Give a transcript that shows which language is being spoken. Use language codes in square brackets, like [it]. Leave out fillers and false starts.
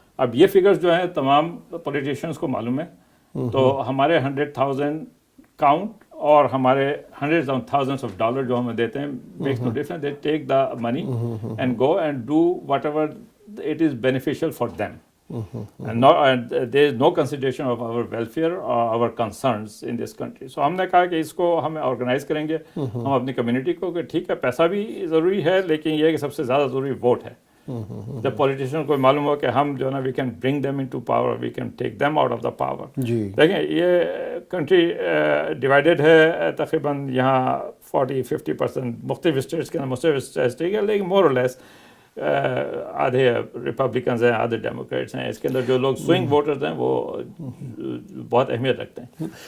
[ur] اب یہ فگرز جو ہیں تمام پولیٹیشینس کو معلوم ہے، تو ہمارے 100,000 کاؤنٹ اور ہمارے hundred of thousands of dollar جو ہمیں دیتے ہیں [en] Makes no difference. They take the money and go and do whatever it is beneficial for them. And there is no consideration of our welfare or our concerns in this country. [ur] So ہم نے کہا کہ اس کو ہم organise کریں گے ہم اپنی کمیونٹی کو کہ ٹھیک ہے پیسہ بھی ضروری ہے لیکن یہ کہ سب سے زیادہ ضروری ووٹ ہے. جب پولیٹیشین کو معلوم ہو کہ ہم جو ہے نا [en] We can bring them into power, we can take them out of the power. [ur] دیکھیں یہ کنٹری ڈیوائڈیڈ ہے تقریباً یہاں 40-50% مختلف اسٹیٹس کے اندر مختلف اسٹیٹس ٹھیک ہے، لیکن مور اور لیس آدھے ریپبلکنز ہیں آدھے ڈیموکریٹس ہیں. اس کے اندر جو لوگ سوئنگ ووٹرز ہیں وہ بہت اہمیت رکھتے ہیں.